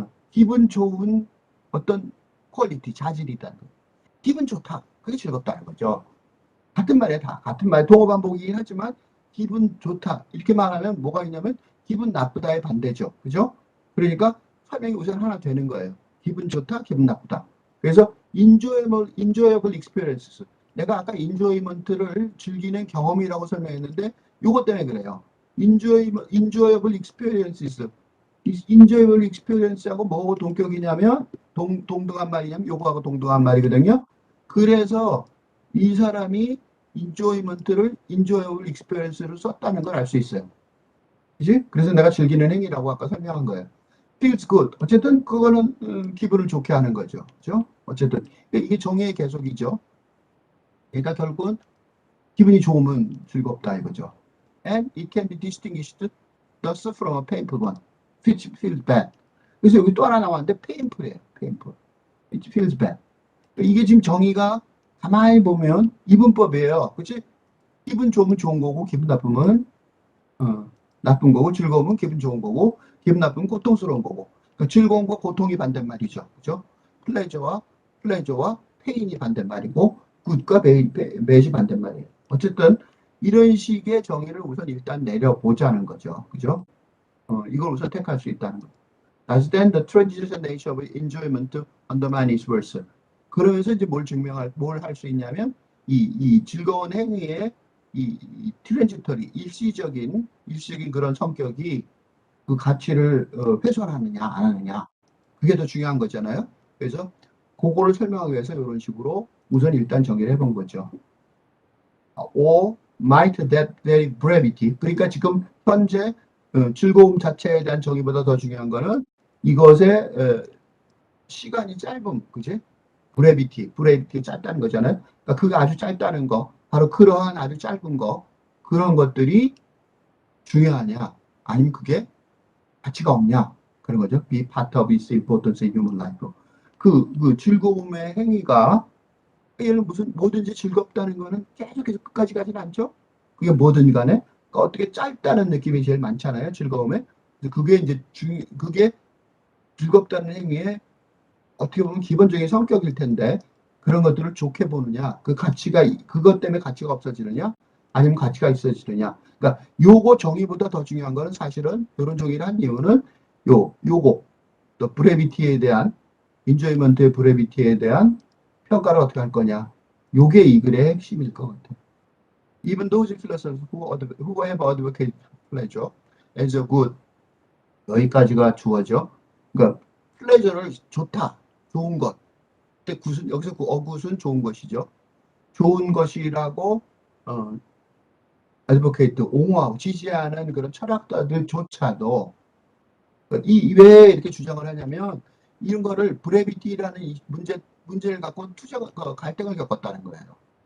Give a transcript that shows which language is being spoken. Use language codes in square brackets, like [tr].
[ko] 기분 좋은 어떤 퀄리티, 자질이다. 기분 좋다. 그게 즐겁다는 거죠. 같은 말이야, 다. 같은 말, 동어 반복이긴 하지만 기분 좋다. 이렇게 말하면 뭐가 있냐면 기분 나쁘다의 반대죠. 그죠? 그러니까 설명이 우선 하나 되는 거예요. 기분 좋다, 기분 나쁘다. 그래서 [en] enjoyable experiences. [ko] 내가 아까 enjoyment를 즐기는 경험이라고 설명했는데 요것 때문에 그래요. [en] enjoyable experiences. enjoyable experience [ko] 하고 뭐하고 동격이냐면 동등한 말이냐면 요거하고 동등한 말이거든요. 그래서 이 사람이 [en] enjoyable experience [ko] 를 썼다는 걸 알 수 있어요. 그지? 그래서 내가 즐기는 행위라고 아까 설명한 거예요. [en] feels good. [ko] 어쨌든 그거는 기분을 좋게 하는 거죠. 그죠? 어쨌든 이게 정의의 계속이죠. 그러니까 결국은 기분이 좋으면 즐겁다 이거죠. [en] And it can be distinguished thus from a painful one, which feels bad. [ko] 그래서 여기 또 하나 나왔는데 painful이에요. [en] painful. It feels bad. [ko] 이게 지금 정의가 가만히 보면 이분법이에요. 그렇지? 기분 좋으면 좋은 거고 기분 나쁘면 나쁜 거고, 즐거우면 기분 좋은 거고, 기분 나쁘면 고통스러운 거고. 그러니까 즐거움과 고통이 반대말이죠. 그죠? 플레저와 페인이 반대말이고, 굿과 배이 반대말이에요. 어쨌든 이런 식의 정의를 우선 일단 내려보자는 거죠. 그죠? 이걸 우선 택할 수 있다는 거. [en] As then the transition nature of enjoyment undermine its worth. [ko] 그러면서 이제 뭘 할 수 있냐면, 이 즐거운 행위의 이 트랜지터리, 일시적인 그런 성격이 그 가치를 훼손하느냐, 안 하느냐. 그게 더 중요한 거잖아요. 그래서 그거를 설명하기 위해서 이런 식으로 우선 일단 정의를 해본 거죠. [en] Or might that very brevity. [ko] 그러니까 지금 현재 즐거움 자체에 대한 정의보다 더 중요한 거는 이것의 시간이 짧음, 그지? 브레비티 짧다는 거잖아요. 그러니까 그게 아주 짧다는 거, 바로 그러한 아주 짧은 거, 그런 것들이 중요하냐, 아니면 그게 가치가 없냐, 그런 거죠. [en] Be part of its importance in human life. [ko] 그 즐거움의 행위가, 얘는 뭐든지 즐겁다는 거는 계속해서 끝까지 가진 않죠? 그게 뭐든 간에, 그러니까 어떻게 짧다는 느낌이 제일 많잖아요, 즐거움에. 그게 이제 그게 즐겁다는 행위에 어떻게 보면 기본적인 성격일 텐데 그런 것들을 좋게 보느냐, 그 가치가 그것 때문에 가치가 없어지느냐, 아니면 가치가 있어지느냐. 그러니까 요거 정의보다 더 중요한 거는 사실은 이런 정의를 한 이유는 요거 또 브레비티에 대한 인조이먼트의 브레비티에 대한 평가를 어떻게 할 거냐. 요게 이 글의 핵심일 것 같아요. [en] Even those philosophers who have advocated pleasure as a good, [ko] 여기까지가 주어져. 그러니까 플레저를 좋다, 좋은 것. 근데 여기서 그 어굿은 좋은 것이죠. 좋은 것이라고 advocate, 옹호하고 지지하는 그런 철학자들조차도 왜 이렇게 주장을 하냐면 이런 거를 브레비티라는 이 문제를 갖고 갈등을 겪었다는 거예요.